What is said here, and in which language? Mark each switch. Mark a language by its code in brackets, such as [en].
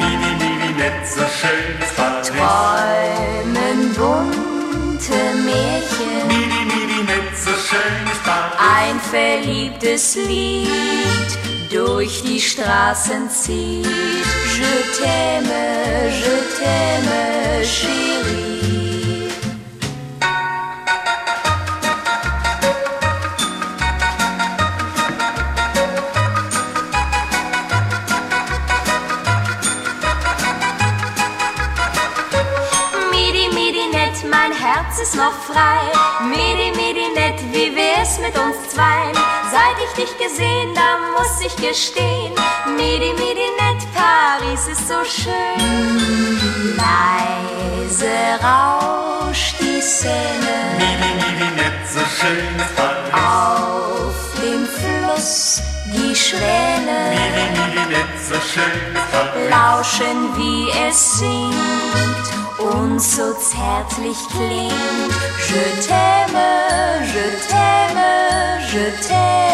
[de] midi, midi, nett, so schön ist Paris. Träumen bunte Märchen, midi, midi, nett, so schön ist Paris. Ein verliebtes Lied durch die Straßen zieht. [fr] Je t'aime, je t'aime, chérie. [de] Midi, midi, nett, mein Herz ist noch frei. Midi, midi, nett, wie wär's mit uns zwei? Seit ich dich gesehen, da muss ich gestehen, midi, midi, nett, Paris ist so schön. Leise rauscht die Seine, midi, midi, nett, so schön ist Paris. Auf dem Fluss die Schwäne, midi, midi, nett, so schön ist Paris. Lauschen, wie es singt und so zärtlich klingt. [fr] Je t'aime, je t'aime, je t'aime.